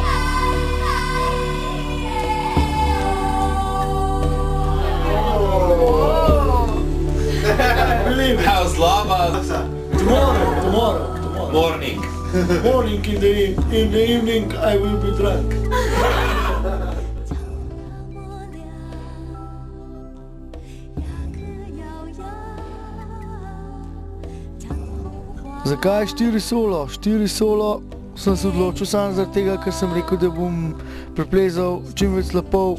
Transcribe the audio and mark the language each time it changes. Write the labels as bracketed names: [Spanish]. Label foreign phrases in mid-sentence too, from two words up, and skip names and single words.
[English] How's lava? Tomorrow. Morning. Morning in the evening I will be drunk. [Slovenian] Zakaj 4 solo? 4 solo sem se odločil samo zaradi tega, ker sem rekel, da bom preplezal čim več slapov.